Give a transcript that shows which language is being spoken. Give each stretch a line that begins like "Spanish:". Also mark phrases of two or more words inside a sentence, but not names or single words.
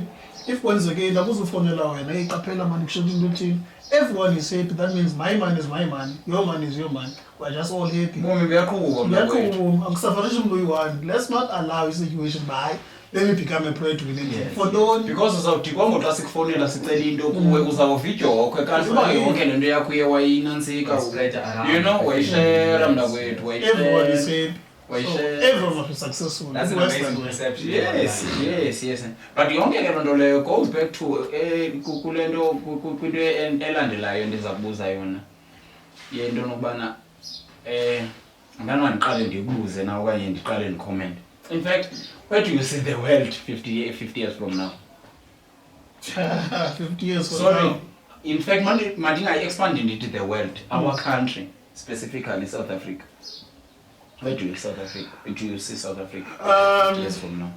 English: If once again, everyone is happy, that means my man is my man, your man is your man. We're just all happy. Let's not allow a situation by let me become a prey to the for no
Xhosa: because uzawuthi kwangotha sikufonela sicela into kuwe uzawuvidyokwe kanti uba yonke le nto yakho uye wayinantsika
English: you know
Xhosa: wayishera mna kwethu
English: everyone is happy. Everyone must be successful. That's an amazing perception. Yes.
Xhosa: But yonke ke loo nto leyo
English: goes back to
Xhosa: kule nto kwinto elandelayo ndiza kubuza yona yento nokubana ngandiqale ndibuze na okanye ndiqale ndicomment.
English: In fact, where do you see the world 50 years from now? 50 years from Sorry. now. In fact, I expand into the world, our country, specifically South Africa. Where do you see South Africa 50 years from now?